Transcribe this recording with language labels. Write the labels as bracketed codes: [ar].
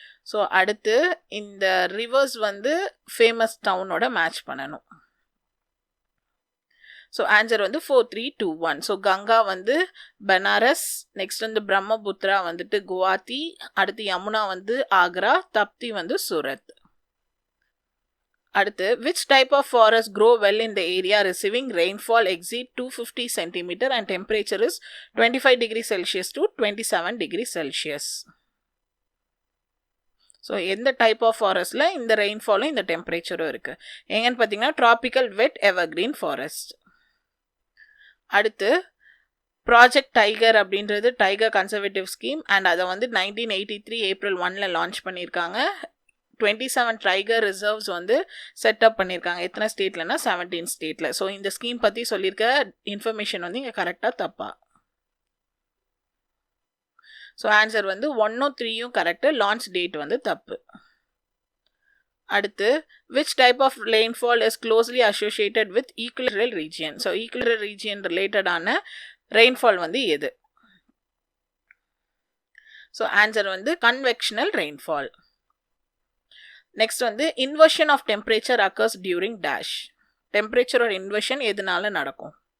[ta] So அடுத்து இந்த reverse வந்து ஃபேமஸ் டவுனோட மேட்ச் பண்ணணும். ஸோ ஆன்சர் வந்து 4, 3, 2, 1. ஸோ கங்கா வந்து பனாரஸ், நெக்ஸ்ட் வந்து பிரம்மபுத்திரா வந்துட்டு குவாஹாத்தி, அடுத்து யமுனா வந்து ஆக்ரா, தப்தி வந்து சூரத். [en] அடுத்து which type of forest grow well in the area receiving rainfall exceed 250 cm and temperature is 25 degrees Celsius to 27 degrees Celsius. [ta] So எந்த டைப் ஆஃப் ஃபாரஸ்ட்டில் இந்த ரெயின்ஃபாலும் இந்த டெம்பரேச்சரும் இருக்குது எங்கன்னு பார்த்தீங்கன்னா ட்ராபிக்கல் வெட் எவர்கிரீன் ஃபாரஸ்ட். அடுத்து ப்ராஜெக்ட் டைகர் அப்படின்றது டைகர் கன்சர்வேட்டிவ் ஸ்கீம் அண்ட் அதை வந்து 1983 April 1 லான்ச் பண்ணியிருக்காங்க. 27 டைகர் ரிசர்வ்ஸ் வந்து செட்டப் பண்ணியிருக்காங்க. எத்தனை ஸ்டேட்லனா 17 ஸ்டேட்டில். ஸோ இந்த ஸ்கீம் பற்றி சொல்லியிருக்க இன்ஃபர்மேஷன் வந்து இங்கே கரெக்டாக தப்பா? ஸோ ஆன்சர் வந்து 1 3 கரெக்டு, லான்ச் டேட் வந்து தப்பு. [en] அடுத்து which type of rainfall is closely associated with equatorial region? [ta] So equatorial region ரிலேட்டடான ரெயின்ஃபால் வந்து எது? ஸோ ஆன்சர் வந்து கன்வெக்ஷனல் ரெயின்ஃபால். நெக்ஸ்ட் வந்து inversion of temperature occurs during dash. டெம்பரேச்சரோட inversion எதனால நடக்கும்?